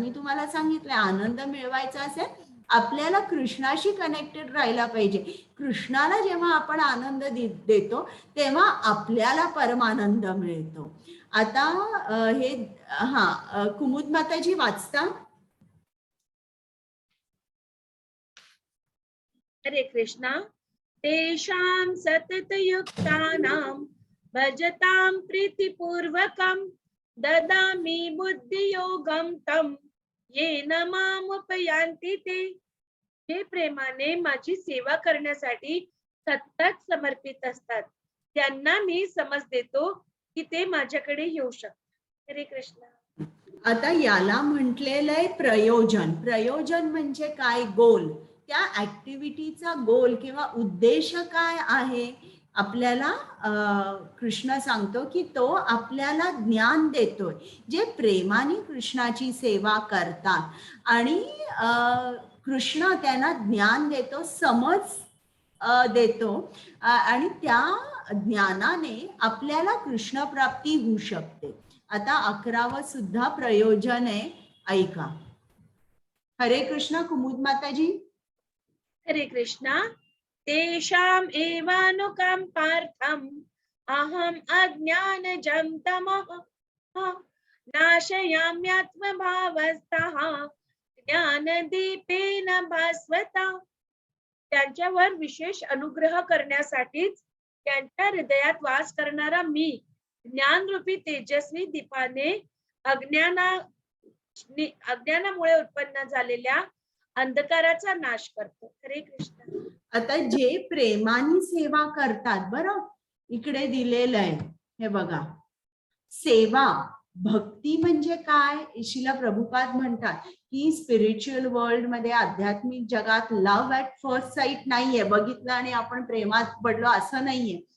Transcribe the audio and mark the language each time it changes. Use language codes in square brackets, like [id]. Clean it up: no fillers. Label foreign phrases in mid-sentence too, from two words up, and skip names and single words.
[mr] मी तुम्हाला सांगितलं आनंद मिळवायचा असेल आपल्याला कृष्णाशी कनेक्टेड राहायला पाहिजे. कृष्णाला जेव्हा आपण आनंद देतो तेव्हा आपल्याला परमानंद मिळतो. आता हे कुमुद माताजी वाचता. हरे कृष्णा. [sa] तेषां सततयुक्तानां भजतां प्रीतिपूर्वकं ददामि बुद्धियोगं तं येन मामुपयान्ति ते. [mr] जे प्रेमाने माझी सेवा करण्यासाठी सतत समर्पित असतात त्यांना मी समज देतो की ते माझ्याकडे येऊ शकतात. हरे कृष्ण. आता याला म्हटलेलं आहे प्रयोजन. प्रयोजन म्हणजे काय? गोल. त्या ऍक्टिव्हिटीचा गोल किंवा उद्देश काय आहे आपल्याला कृष्ण सांगतो की तो आपल्याला ज्ञान देतोय. जे प्रेमाने कृष्णाची सेवा करतात आणि कृष्ण त्यांना ज्ञान देतो, समज देतो आणि त्या ज्ञानाने आपल्याला कृष्ण प्राप्ती होऊ शकते. आता 11वं सुद्धा प्रयोजन आहे, ऐका. हरे कृष्ण कुमुद माताजी. हरे कृष्णा. [sa] तेषाम् एवानुकंपार्थम् अहम् अज्ञानजं तमः नाशयाम्यात्मभावस्थः ज्ञानदीपेन भास्वता. [mr] त्यांच्यावर विशेष अनुग्रह करण्यासाठीच त्यांच्या हृदयात वास करणारा मी ज्ञानरूपी तेजस्वी दीपाने अज्ञानामुळे उत्पन्न झालेल्या अंधकाराचा नाश करतो. हरे कृष्ण. आता जे प्रेमाने सेवा करतात, बरं इकडे दिलेलं आहे हे बघा, सेवा भक्ती म्हणजे काय? श्रील प्रभुपाद म्हणतात की [en] spiritual world [mr] मध्ये, आध्यात्मिक जगात [en] love at first sight [mr] नाहीये, बघितलं आणि आपण प्रेमात पडलो असं नाहीये.